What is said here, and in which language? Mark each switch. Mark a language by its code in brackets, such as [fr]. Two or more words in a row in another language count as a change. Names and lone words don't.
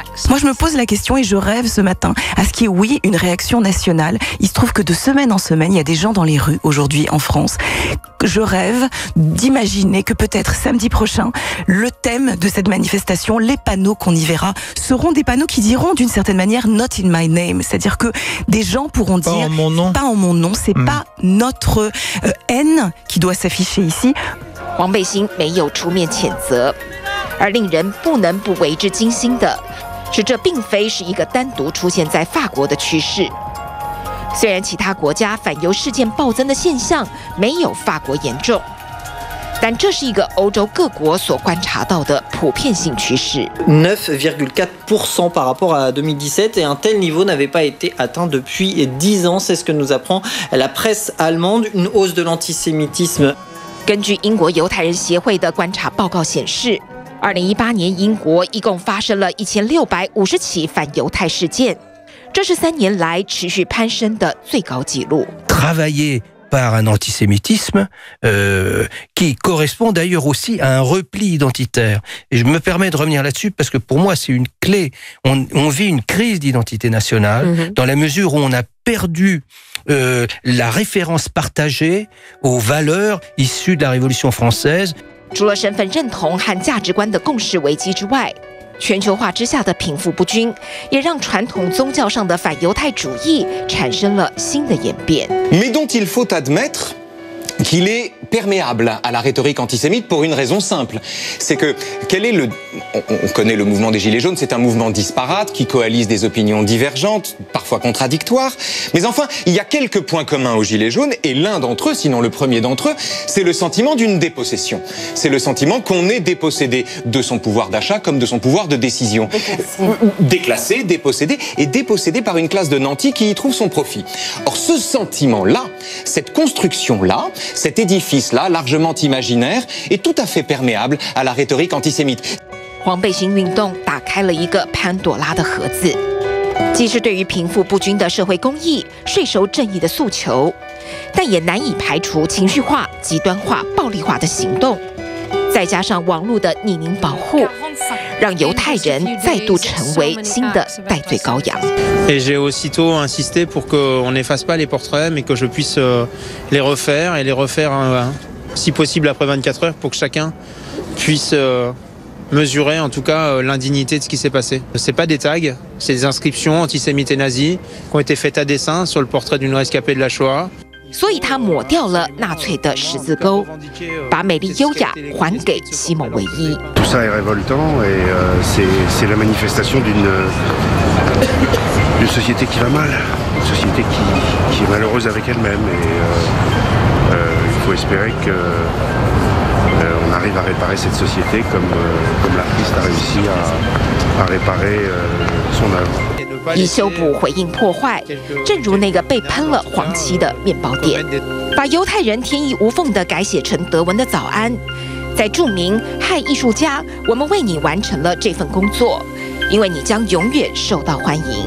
[fr] Moi, je me pose la question et je rêve ce matin à ce qu'il y ait, oui, une réaction nationale. Il se trouve que de semaine en semaine, il y a des gens dans les rues aujourd'hui en France. Je rêve d'imaginer que peut-être samedi prochain, le thème de cette manifestation, les panneaux qu'on y verra, seront des panneaux qui diront d'une certaine manière [en] Not in my name. [fr] C'est-à-dire que des gens pourront dire pas en mon nom, c'est pas notre haine qui doit s'afficher ici. [zh] 黄背心没有出面谴责，而令人不能不为之惊心的是，这并非是一个单独出现在法国的趋势。虽然其他国家反犹事件暴增的现象没有法国严重，但这是一个欧洲各国所观察到的普遍性趋势。 [fr] 9,4% par rapport à 2017 et un tel niveau n'avait pas été atteint depuis 10 ans. C'est ce que nous apprend la presse allemande. Une hausse de l'antisémitisme. [zh] 根据英国犹太人协会的观察报告显示，2018年英国一共发生了1650起反犹太事件，这是3年来持续攀升的最高纪录。 [fr] Travailler par un antisémitisme qui correspond d'ailleurs aussi à un repli identitaire. Et je me permets de revenir là-dessus parce que pour moi c'est une clé. On vit une crise d'identité nationale dans la mesure où on a perdu la référence partagée aux valeurs issues de la Révolution française. [zh] 除了身份认同和价值观的共识危机之外，全球化之下的贫富不均，也让传统宗教上的反犹太主义产生了新的演变。 [fr] Mais dont il faut admettre qu'il est perméable à la rhétorique antisémite pour une raison simple. C'est que, on connaît le mouvement des Gilets jaunes, c'est un mouvement disparate qui coalise des opinions divergentes, parfois contradictoires. Mais enfin, il y a quelques points communs aux Gilets jaunes, et l'un d'entre eux, sinon le premier d'entre eux, c'est le sentiment d'une dépossession. C'est le sentiment qu'on est dépossédé de son pouvoir d'achat comme de son pouvoir de décision. Déclassé, dépossédé, et dépossédé par une classe de nantis qui y trouve son profit. Or, ce sentiment-là, cette construction-là, cet édifice-là, largement imaginaire, est tout à fait perméable à la rhétorique antisémite. [zh] 黄背心运动打开了一个潘朵拉的盒子，既是对于贫富不均的社会公义、税收正义的诉求，但也难以排除情绪化、极端化、暴力化的行动，再加上网络的匿名保护，让犹太人再度成为新的代罪羔羊。 [fr] Et j'ai aussitôt insisté pour qu'on n'efface pas les portraits, mais que je puisse les refaire et les refaire, si possible, après 24 heures, pour que chacun puisse mesurer, en tout cas, l'indignité de ce qui s'est passé. C'est pas des tags, c'est des inscriptions antisémites et nazies qui ont été faites à dessein sur le portrait d'une rescapée de la Shoah. [zh] 所以他抹掉了纳粹的十字钩，把美丽优雅还给西蒙唯一。 [fr] Tout ça est révoltant et c'est la manifestation d'une société qui va mal, une société qui est malheureuse avec elle-même et il faut espérer que on arrive à réparer cette société comme l'artiste a réussi à réparer son œuvre. [zh] 以修补回应破坏，正如那个被喷了黄漆的面包店，把犹太人天衣无缝地改写成德文的早安，在注明嗨艺术家，我们为你完成了这份工作，因为你将永远受到欢迎。